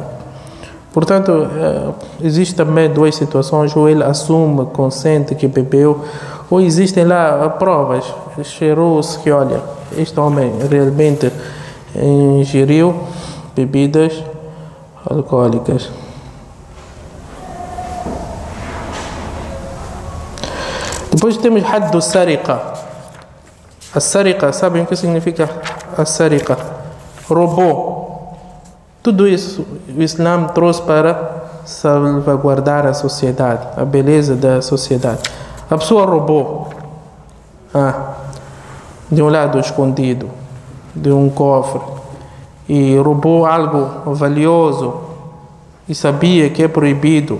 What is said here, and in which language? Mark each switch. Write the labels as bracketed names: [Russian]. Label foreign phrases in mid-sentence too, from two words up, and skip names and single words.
[Portuguese] Portanto, existem também duas situações: ou ele assume, consente que bebeu, ou existem lá provas, cheirou-se que, olha, este homem realmente ingeriu bebidas alcoólicas. [Arabic] Depois temos حد السرقة. [Portuguese] A Sariqa, sabem o que significa a Sariqa? Roubou. Tudo isso o Islã trouxe para salvaguardar a sociedade, a beleza da sociedade. A pessoa roubou de um lado escondido, de um cofre, e roubou algo valioso e sabia que é proibido.